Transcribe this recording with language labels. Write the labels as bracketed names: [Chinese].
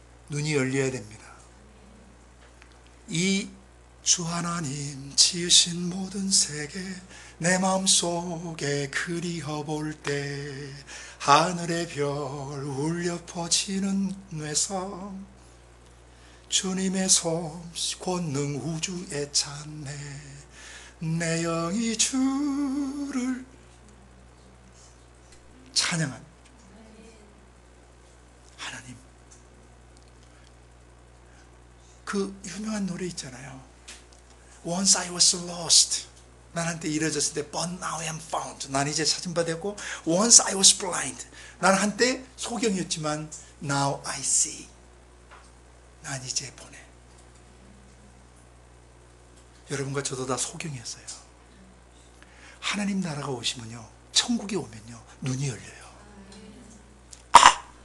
[Korean] 눈이 열려야 됩니다. 이 주 하나님 지으신 모든 세계 내 마음속에 그리워 볼 때 하늘의 별 울려 퍼지는 뇌성 주님의 솜씨 권능 우주에 찬네 내 영이 주를 찬양합니다. 하나님, 그 유명한 노래 있잖아요. [English] Once I was lost. [Korean] 난 한때 잃어졌을 때 [English] But now I am found. [Korean] 난 이제 찾은 바 되고 [English] Once I was blind. [Korean] 난 한때 소경이었지만 [English] Now I see. [Korean] 난 이제 보네. 여러분과 저도 다 소경이었어요. 하나님 나라가 오시면요, 천국에 오면요, 눈이 열려요. 아!